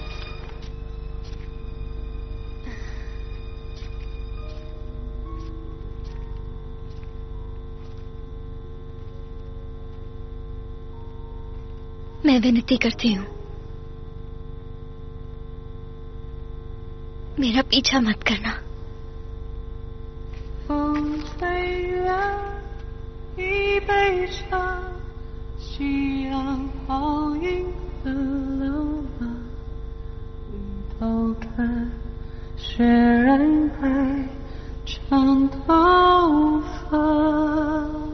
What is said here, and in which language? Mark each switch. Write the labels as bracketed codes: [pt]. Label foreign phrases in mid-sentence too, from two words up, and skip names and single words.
[hi] मैं विनती करती हूँ, मेरा पीछा मत करना। [zh] 夕阳好映的流浪，回头看雪染白长头发，